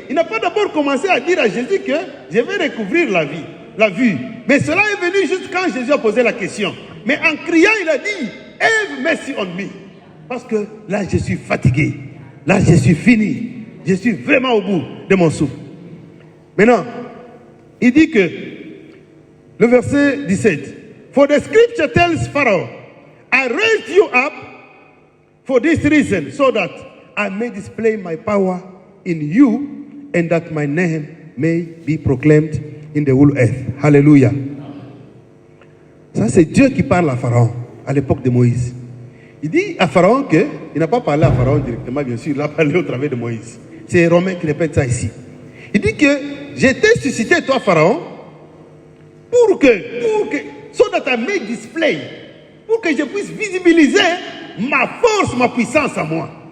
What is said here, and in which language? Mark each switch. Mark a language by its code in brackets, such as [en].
[fr] Il n'a pas d'abord commencé à dire à Jésus que je vais recouvrir la vue. Mais cela est venu juste quand Jésus a posé la question. Mais en criant, il a dit, [en] have mercy on me. [fr] Parce que là, je suis fatigué. Là, je suis fini. Je suis vraiment au bout de mon souffle. Maintenant, il dit que, le verset 17, [en] for the scripture tells Pharaoh, I raised you up for this reason, so that I may display my power in you, and that my name may be proclaimed in the whole earth. Hallelujah. [fr] Ça, c'est Dieu qui parle à Pharaon à l'époque de Moïse. Il dit à Pharaon que, il n'a pas parlé à Pharaon directement, bien sûr, il a parlé au travers de Moïse. C'est Romain qui répète ça ici. Il dit que j'ai été suscité, toi, Pharaon, pour que, [en] so that I may display, [fr] pour que je puisse visibiliser ma force, ma puissance à moi.